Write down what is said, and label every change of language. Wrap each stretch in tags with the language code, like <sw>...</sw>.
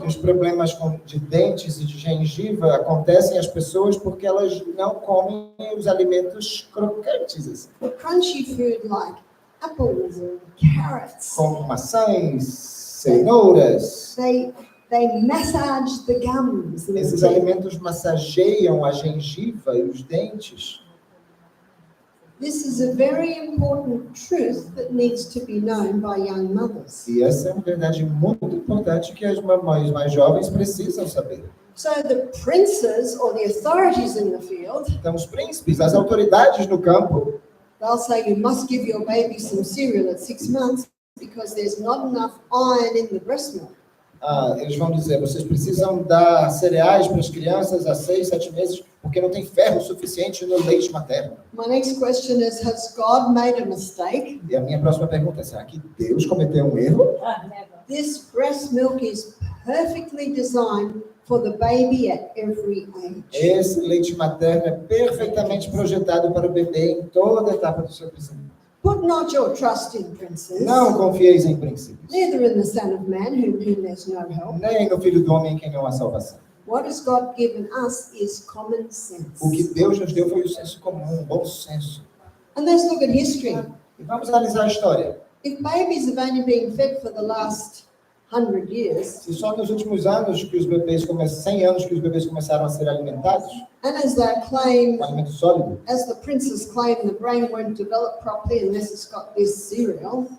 <pt>que os problemas de dentes e de gengiva acontecem às pessoas porque elas não comem os alimentos crocantes, assim,</pt> <en>The crunchy food like apples and carrots,</en> <pt>como maçãs, cenouras.</pt> <en>they massage the gums. and</en> <pt>Esses</pt> <en>the teeth.</en> <pt>alimentos massageiam a gengiva e os dentes.</pt> <en>This is a very important truth that needs to be known by young mothers.</en> <pt>E essa é uma verdade muito importante que as mamães mais jovens precisam saber.</pt> <en>So the princes or the authorities in the field,</en> <pt>Então, os príncipes, as autoridades no campo,</pt> <en>they'll say you must give your baby some cereal at 6 months because there's not enough iron in the breast milk.</en> <pt>eles vão dizer, vocês precisam dar cereais para as crianças há 6, 7 meses, porque não tem ferro suficiente no leite materno.</pt> <en>My next question is, has God made a mistake?</en> <pt>E a minha próxima pergunta é, será que Deus cometeu um erro?</pt> <en>This breast milk is perfectly designed for the baby at every age.</en> <pt>Esse leite materno é perfeitamente projetado para o bebê em toda a etapa do seu crescimento.</pt> <en>Put not your trust in princes,</en> <pt>Não confieis em princípios,</pt> <en>neither in the Son of Man, whom there's no help.</en> <pt>nem no Filho do Homem em quem não há salvação.</pt> <en>What has God given us is common</en> <pt>O que</pt> <en>sense.</en> <pt>Deus nos deu foi o senso comum, o bom senso.</pt> <en>And let's look at history.</en> <pt>E vamos analisar a história.</pt> <en>If babies have only been fed for the last 100 years,</en> <pt>Se só nos últimos anos que os bebês 100 anos que os bebês começaram a ser alimentados,</pt> <en>And as they claim,</en> <pt>um alimento sólido.</pt> <en>as the princes claim, the brain won't develop properly unless it's got this cereal.</en>